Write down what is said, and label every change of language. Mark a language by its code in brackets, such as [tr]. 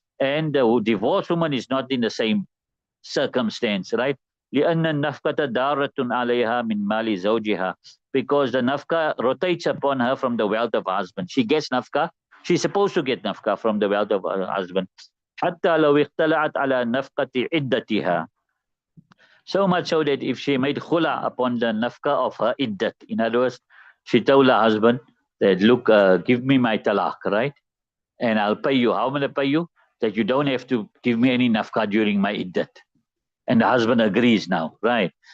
[en] And the divorced woman is not in the same circumstance, right? [ar] لأن النفقة دارة عليها من مال زوجها, [en] because the nafka rotates upon her from the wealth of her husband. She gets nafka. She's supposed to get nafka from the wealth of her husband. [ar] حتى لو اختلعت على نفقة عدتها. [en] So much so that if she made khula upon the nafka of her iddat, in other words, she told her husband that, look, give me my talaq, right? And I'll pay you. How am I going to pay you? That you don't have to give me any nafka during my iddat. And the husband agrees now, right?